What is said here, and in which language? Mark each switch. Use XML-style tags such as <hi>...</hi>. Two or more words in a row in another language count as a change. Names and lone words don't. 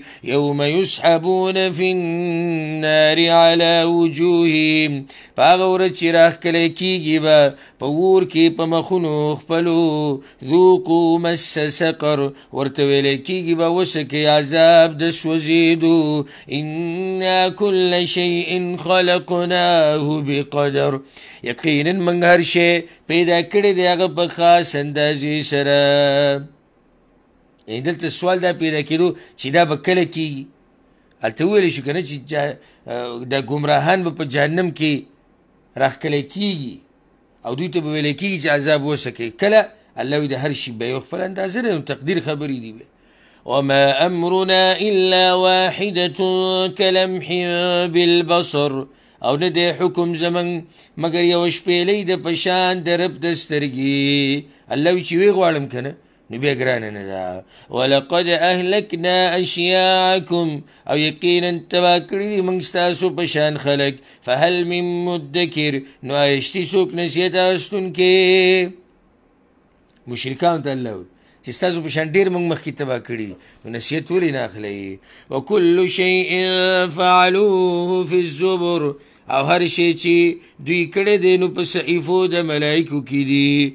<ar>یوم یسحبون فی النار علی وجوههم</ar> <ps>په هغه ورځ چې راښکلی کېږي به په اور کې په مخونو خپلو</ps> <ar>ذوقوا مس سقر</ar> <ps>ورته ویلی کېږي به وڅکئ عذاب د سوځېدو.</ps> <ar>انا کل شیء خلقناه بقدر</ar> <ps>یقینا موږ هر شی پیدا کړی دی هغه په خاص اندازې سره. دلته سوال دا پیدا کېدو چې دا به کله کېږي. هلته وویلی شو که نه چې دا ګمراهان به په جهنم کې راښکلی کېږي او دوی ته به ویلی کېږي چې عذاب وڅکئ. کله الله وی د هر شي به یو خپل اندازه ده تقدیر خبرې دي.</ps> <ar>وما امرنا الا واحدة كلمح بالبصر</ar> <ps>او نه دی حکم زمن مگر یو شپېلۍ د په شان د رب د سترګې. الله وی چې وی غواړم که نه نو بیا ګرانه نه ده.</ps> <ar>ولقد اهلکنا اشیاعکم</ar> <ps>او یقینا تباه کړي دي موږ ستاسو په شان خلک.</ps> <ar>فهل من مدکر</ar> <ps>نو آیا شتي څوک نصیحت اخیستونکی. مشرکانو ته الله وی چې ستاسو په شان ډېر موږ مخکې تباه کړي نو نصیحت ولې نه اخلئ.</ps> <ar>وکل شیء فعلوه فی الزبر</ar> <ps>او هر شی چې دوی کړی دی نو په صحیفو د ملایکو کې دي.</ps>